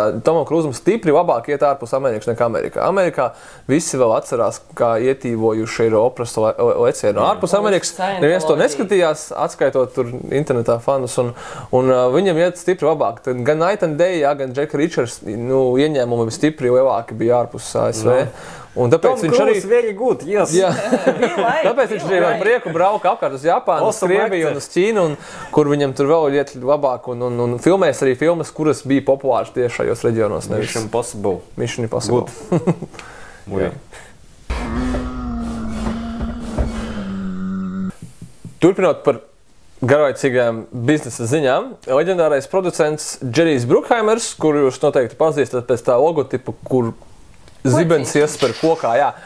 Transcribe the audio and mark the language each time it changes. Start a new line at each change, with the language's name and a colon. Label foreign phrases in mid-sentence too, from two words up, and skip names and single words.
Latvian: Tomam Krūzam stipri labāk iet ārpus Amerikas nekā Amerikā. Amerikā visi vēl atcerās, kā ietīvojuši ir operas lecienu. Ārpus Amerikas neviens to neskatījās, atskaitot tur internetā fanus, un viņam iet stipri labāk. Tad gan Night and Day, jā, gan Jack Reachers, ieņēmumi stipri lielāki bija ārpus ASV. Un tāpēc viņš arī
English: very good, yes.
Latvian: Jā. Tāpēc viņš arī ar prieku brauka apkārt uz Japānu, uz Krieviju un uz Ķīnu, kur viņam tur vēl iet labāk un filmēs arī filmas, kuras bija populāras tieši šajos reģionos. Mission Impossible. Mission Impossible. Turpinot par garlaicīgām biznesa ziņām, leģendārais producents Džerijs Brukhaimers, kuru jūs noteikti pazīstat pēc tā logotipa, kur zibens iesper kokā, jā.